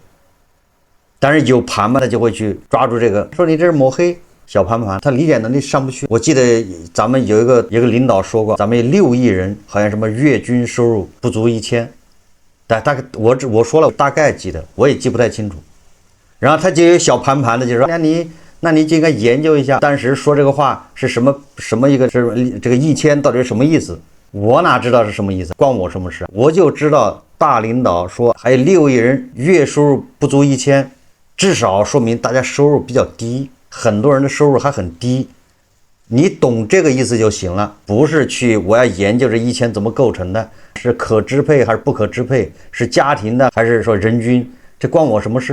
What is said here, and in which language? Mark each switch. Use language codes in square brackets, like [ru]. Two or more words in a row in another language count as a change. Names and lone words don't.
[zh] 但是有盤嘛，他就會去抓住這個，說你這是抹黑小盤，他理解能力上不去。我記得咱們有一個領導說過，咱們有6億人，好像什麼月均收入不足1000，但大概我說了，大概記得，我也記不太清楚。然後他就有小盤的，就說那你就應該研究一下，當時說這個話是什麼一個，是這個1000到底是什麼意思？我哪知道是什麼意思？關我什麼事？我就知道大領導說還有6億人月收入不足1000。至少說明大家收入比較低，很多人的收入還很低，你懂這個意思就行了，不是去我要研究這1000怎麼構成的，是可支配還是不可支配，是家庭的還是說人均，這關我什麼事？